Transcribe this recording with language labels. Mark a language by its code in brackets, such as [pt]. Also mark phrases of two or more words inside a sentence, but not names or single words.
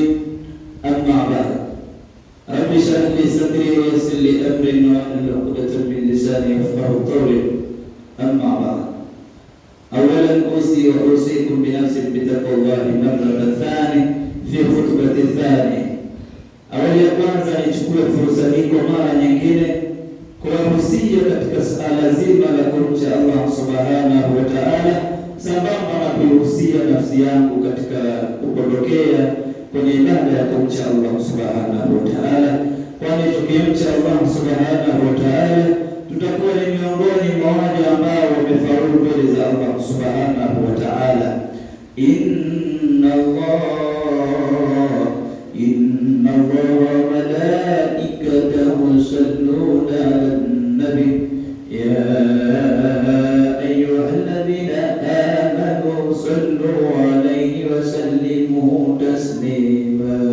[ar] أما بعد، رب اشرح لي صدري ويسر لي أمري واحلل عقدة من لساني يفقهوا قولي. أما بعد، أولا أوصي وأوصيكم بنفسي بتقوى الله مرة ثانية في خطبة الثانية. [sw] Awali ya kwanza nichukue fursa hii kwa mara nyingine kuwahusia katika suala zima la kumcha Allah [ar] سبحانه وتعالى, [sw] sambamba na kuhusia nafsi yangu katika kupondokea kwenye ibada ya kumcha Allah [ar] سبحانه وتعالى, [sw] kwani tukimcha Allah [ar] سبحانه وتعالى [sw] tutakuwa ni miongoni mwa wale ambao wamefaulu mbele za Allah [ar] سبحانه وتعالى. إن الله وملائكته يصلون على النبي يا أيها الذين آمنوا صلوا عليه وسلموا تسليما.